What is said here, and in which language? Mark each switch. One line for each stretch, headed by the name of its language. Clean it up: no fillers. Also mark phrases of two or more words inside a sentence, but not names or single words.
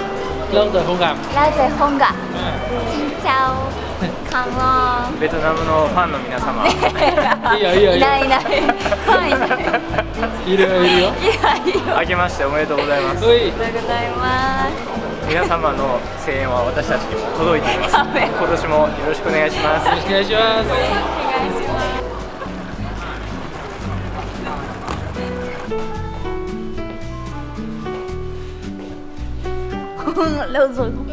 Vietnamese: Lâu rồi không gặp. Lâu rồi không gặp. Xin chào.
English: Come on.
Japanese: ベトナムのファンの皆様、いいよいいよいいよ。いないいない。はい。いるよいるよ。明けましておめでとうございます。うい。おはようございます。皆様の声援は私たちにも届いています。今年もよろしくお願いします。よろしくお願いします。お願いします。
Vietnamese: Lâu rồi không?